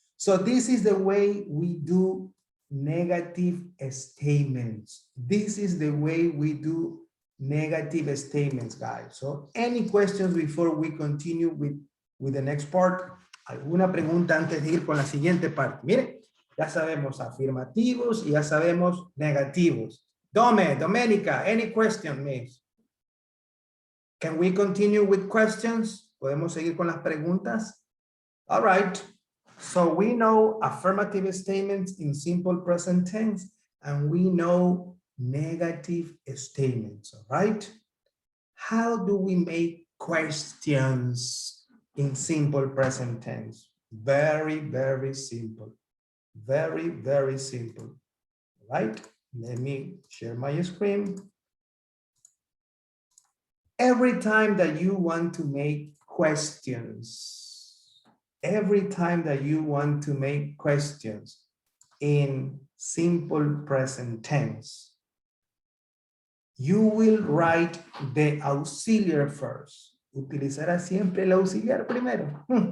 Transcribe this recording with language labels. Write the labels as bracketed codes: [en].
[en] So this is the way we do negative statements. This is the way we do negative statements, guys. So any questions before we continue with the next part? [es] ¿Alguna pregunta antes de ir con la siguiente parte? Mire, ya sabemos afirmativos y ya sabemos negativos. [en] Domenica, any question, miss? Can we continue with questions? [es] ¿Podemos seguir con las preguntas? [en] All right. So we know affirmative statements in simple present tense, and we know negative statements, all right? How do we make questions in simple present tense? Very, very simple. Very, very simple, right? Let me share my screen. Every time that you want to make questions, every time that you want to make questions in simple present tense, You will write the auxiliary first. [es] Utilizará siempre el auxiliar primero.